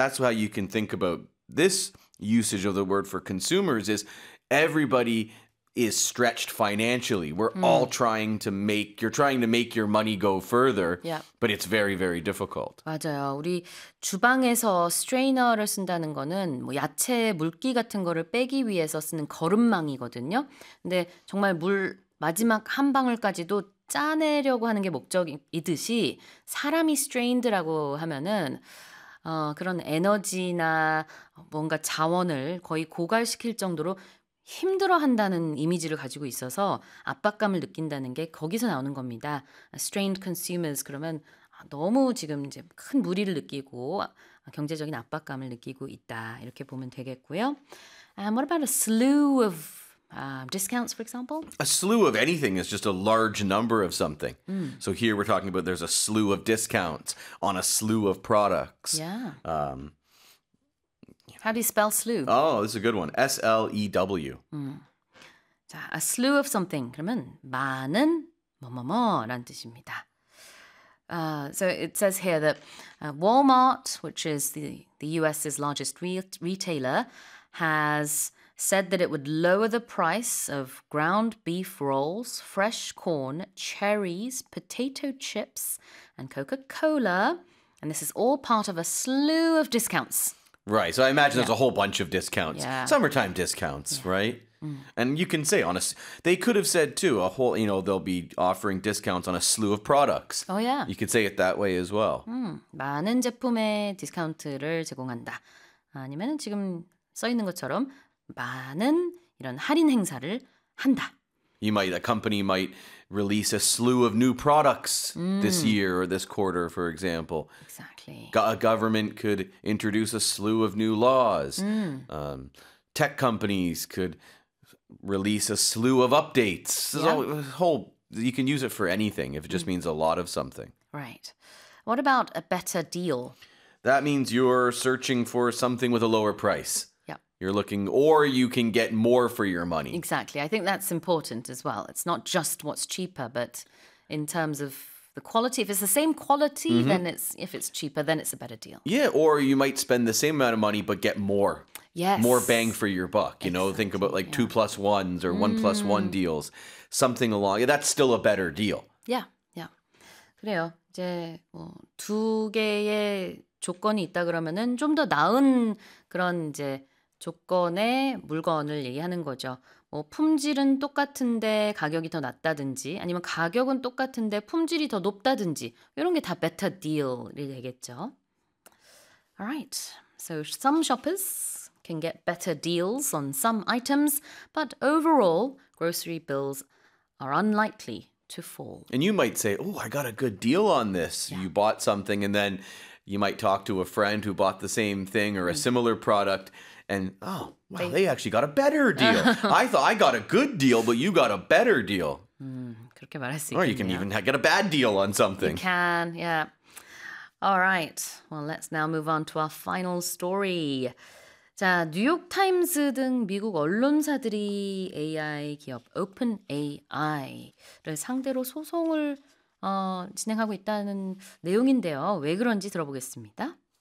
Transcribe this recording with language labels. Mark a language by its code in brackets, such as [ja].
[en] that's how you can think about this usage of the word for consumers is everybody is stretched financially. We're all trying to make, you're trying to make your money go further, but it's very, very difficult. [ko] 맞아요. 우리 주방에서 strainer를 쓴다는 거는 뭐 야채, 물기 같은 거를 빼기 위해서 쓰는 거름망이거든요. 근데 정말 물 마지막 한 방울까지도 짜내려고 하는 게 목적이듯이 사람이 strained라고 하면은 그런 에너지나 뭔가 자원을 거의 고갈시킬 정도로 힘들어한다는 이미지를 가지고 있어서 압박감을 느낀다는 게 거기서 나오는 겁니다. Strained consumers 그러면 너무 지금 이제 큰 무리를 느끼고 경제적인 압박감을 느끼고 있다 이렇게 보면 되겠고요. [en] What about a slew of discounts, for example? A slew of anything is just a large number of something. So here we're talking about there's a slew of discounts on a slew of products. How do you spell slew? Oh, this is a good one. S-L-E-W. 자, a slew of something. [ko] 그러면 많은 뭐뭐뭐라는 뜻입니다. [en] So it says here that Walmart, which is the U.S.'s largest retailer, has said that it would lower the price of ground beef rolls, fresh corn, cherries, potato chips, and Coca-Cola. And this is all part of a slew of discounts. Right, so I imagine there's a whole bunch of discounts. Yeah. Summertime discounts, right? And you can say, they could have said too, a whole, you know, they'll be offering discounts on a slew of products. Oh, yeah. You could say it that way as well. [ko] 많은 제품에 디스카운트를 제공한다. 아니면 지금 써 있는 것처럼 많은 이런 할인 행사를 한다. [en] You might, a company might release a slew of new products this year or this quarter, for example. Exactly. A government could introduce a slew of new laws. Tech companies could release a slew of updates. You can use it for anything if it just means a lot of something. Right. What about a better deal? That means you're searching for something with a lower price. You're looking, or you can get more for your money. Exactly. I think that's important as well. It's not just what's cheaper, but in terms of the quality, if it's the same quality, then it's, if it's cheaper, then it's a better deal. Yeah. Or you might spend the same amount of money, but get more. Yes. More bang for your buck. You know, think about like 2+1s or 1+1 deals, something along. Yeah, that's still a better deal. Yeah. Yeah. [ko] 그래요. 이제 뭐 두 개의 조건이 있다 그러면은 좀 더 나은 그런 이제 조건의 물건을 얘기하는 거죠. 뭐 품질은 똑같은데 가격이 더 낮다든지 아니면 가격은 똑같은데 품질이 더 높다든지 이런 게 다 better deal이 되겠죠. [en] Alright, so some shoppers can get better deals on some items, but overall, grocery bills are unlikely to fall. And you might say, oh, I got a good deal on this. Yeah. You bought something and then you might talk to a friend who bought the same thing or a similar product. And, oh, wow, they actually got a better deal. I thought I got a good deal, but you got a better deal. [ko] 그렇게 말할 수 있겠네요. [en] Or you can even get a bad deal on something. You can, yeah. All right. Well, let's now move on to our final story. [ko] 자, 뉴욕타임스 등 미국 언론사들이 AI 기업 OpenAI를 상대로 소송을 진행하고 있다는 내용인데요. 왜 그런지 들어보겠습니다.